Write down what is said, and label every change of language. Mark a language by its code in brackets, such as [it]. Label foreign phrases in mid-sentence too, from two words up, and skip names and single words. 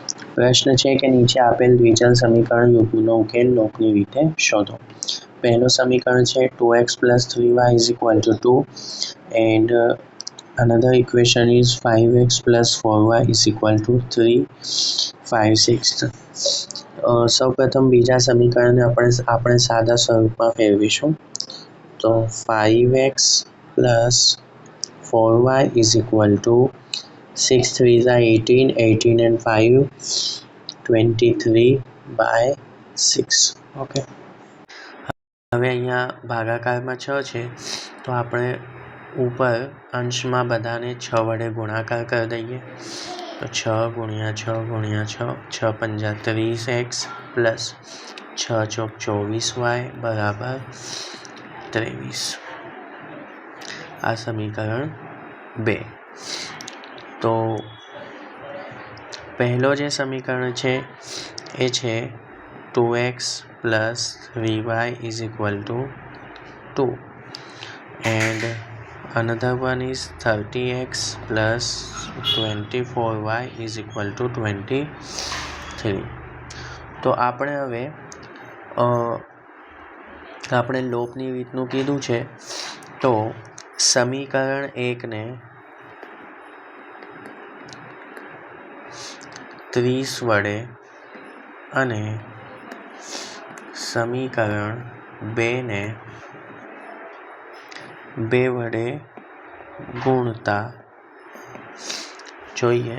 [gu] પ્રશ્ન છે કે નીચે આપેલ દ્વિચલ સમીકરણ યુગ્મનો ઉકેલ લોપની રીતે શોધો. પહેલું સમીકરણ છે [en] 2x plus 3y is equal to 2 and another equation is 5x plus 4y is equal to 3, 5, 6. [gu] સૌપ્રથમ બીજા સમીકરણને આપણે સાદા સ્વરૂપમાં ફેરવીશું. [en] તો 5x plus 4y is equal to 6 3s are 18, 18 and 5 23/6. [gu] ઓકે, હવે અહીંયા ભાગાકારમાં 6 છે તો આપણે ઉપર અંશમાં બધાને 6 વડે ગુણાકાર કરી દઈએ. તો 6 ગુણ્યા 6 ગુણ્યા 6, 6 પંજા 30x પ્લસ 6 ચોક 24y બરાબર 23. આ સમીકરણ 2. તો પહેલો જે સમીકરણ છે એ છે [en] 2x plus 3y is equal to 2 and another one is 30x plus 24y is equal to 23. [gu] તો આપણે હવે આપણે લોપની રીતનું કીધું છે. તો સમીકરણ 1ને 30 વડે અને સમીકરણ 2ને 2 વડે ગુણતા જોઈએ.